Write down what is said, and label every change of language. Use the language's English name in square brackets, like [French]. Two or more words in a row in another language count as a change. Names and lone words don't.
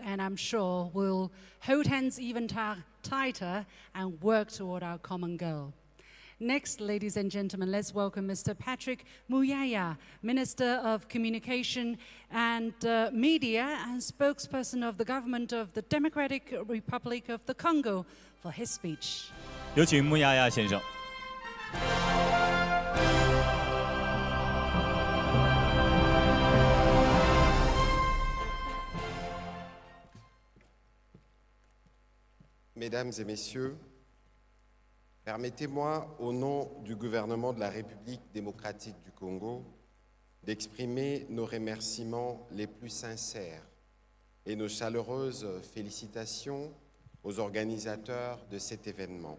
[English] and I'm sure we'll hold hands even tighter and work toward our common goal. Next, ladies and gentlemen, let's welcome Mr. Patrick Muyaya, Minister of Communication and Media and spokesperson of the government of the Democratic Republic of the Congo, for his speech. [Chinese] 有请穆亚亚先生。 [French] Mesdames et messieurs, permettez-moi, au nom du gouvernement de la République démocratique du Congo, d'exprimer nos remerciements les plus sincères et nos chaleureuses félicitations aux organisateurs de cet événement.